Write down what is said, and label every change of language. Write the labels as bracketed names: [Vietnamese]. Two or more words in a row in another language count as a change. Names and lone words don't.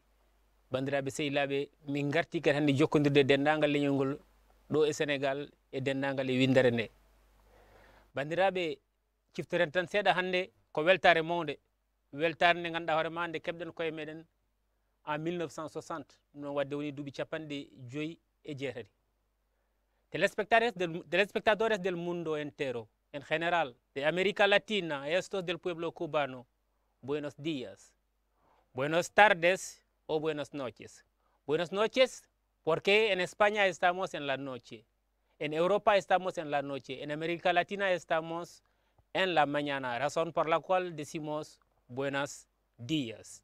[Fula] bandiraɓe sehilaɓe min garti kadi hannde jokkodirde dendagal leñol ngol ɗo e Sénégal e dendagal e windere nde. bandiraɓe ciftoren tan seeɗa hannde ko weltare mawde, weltare nde ganduɗa hoorema nde keɓɗen koye meɗen en 1960 non wadde woni duuɓi 59 [Spanish] telespectadores del mundo entero en general de América Latina, estos del pueblo cubano, buenos días, buenas tardes o buenas noches. Buenas noches porque en España estamos en la noche, en Europa estamos en la noche, en América Latina estamos en la mañana, razón por la cual decimos buenos días.